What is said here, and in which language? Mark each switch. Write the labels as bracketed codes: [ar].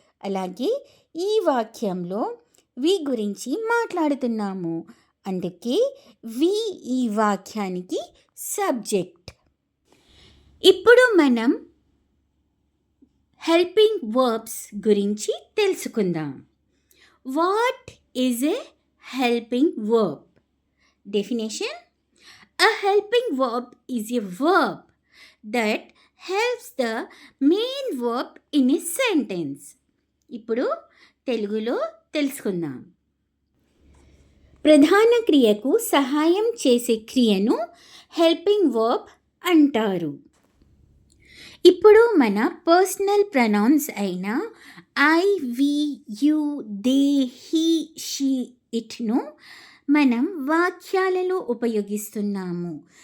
[te] అలాగే ఈ వాక్యంలో వి గురించి మాట్లాడుతున్నాము. అందుకే వి ఈ వాక్యానికి సబ్జెక్ట్. ఇప్పుడు మనం హెల్పింగ్ వర్బ్స్ గురించి తెలుసుకుందాం. [en] What is a helping verb? Definition: A helping verb is a verb that helps the main verb in a sentence. [te] ఇప్పుడు తెలుగులో తెలుసుకుందాం. ప్రధాన క్రియకు సహాయం చేసే క్రియను హెల్పింగ్ వర్బ్ అంటారు. ఇప్పుడు మన పర్సనల్ ప్రొనౌన్స్ అయిన I, we, you, they, he, she, ఇట్ను మనం వాక్యాలలో ఉపయోగిస్తున్నాము.